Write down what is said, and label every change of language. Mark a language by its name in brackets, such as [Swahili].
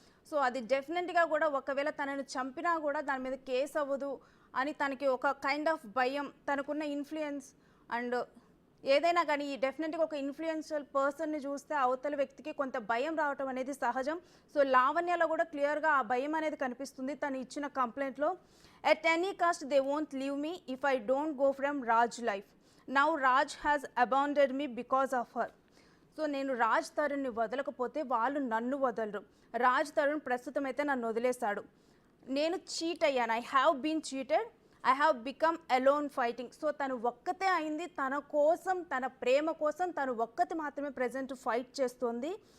[Telugu] So అది డెఫినెట్గా కూడా ఒకవేళ తనని చంపినా కూడా దాని మీద కేసు అవ్వదు అని తనకి ఒక కైండ్ ఆఫ్ భయం, తనకున్న ఇన్ఫ్లుయెన్స్ అండ్ ఏదైనా కానీ డెఫినెట్గా ఒక ఇన్ఫ్లుయెన్షియల్ పర్సన్ని చూస్తే అవతల వ్యక్తికి కొంత భయం రావటం అనేది సహజం. సో లావణ్యలో కూడా క్లియర్గా ఆ భయం అనేది కనిపిస్తుంది తను ఇచ్చిన కంప్లైంట్లో. [English] At any cost they won't leave me if I don't go from Raj life. Now Raj has abandoned me because of her. [Telugu] So నేను రాజ్ తరుణ్ని వదలకపోతే వాళ్ళు నన్ను వదలరు. రాజ్ తరుణ్ ప్రస్తుతం అయితే నన్ను వదిలేశాడు. నేను చీట్ అయ్యాను. [English] I have been cheated. I have become alone fighting. [Telugu] So తను ఒక్కతే అయింది, తన కోసం, తన ప్రేమ కోసం తను ఒక్కతే మాత్రమే ప్రజెంట్ ఫైట్ చేస్తుంది.